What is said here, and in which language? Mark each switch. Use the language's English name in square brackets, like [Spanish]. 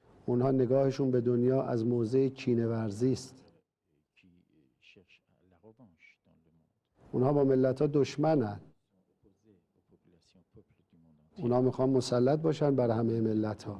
[Persian] اونها نگاهشون به دنیا از موضع کینه‌ورزی است. [French] qui cherchent la revanche dans le monde, [Persian] اونها با ملت‌ها دشمنن. [French] opposés aux populations, peuples du monde entier, [Persian] اونها میخوان مسلط باشن بر همه ملت‌ها.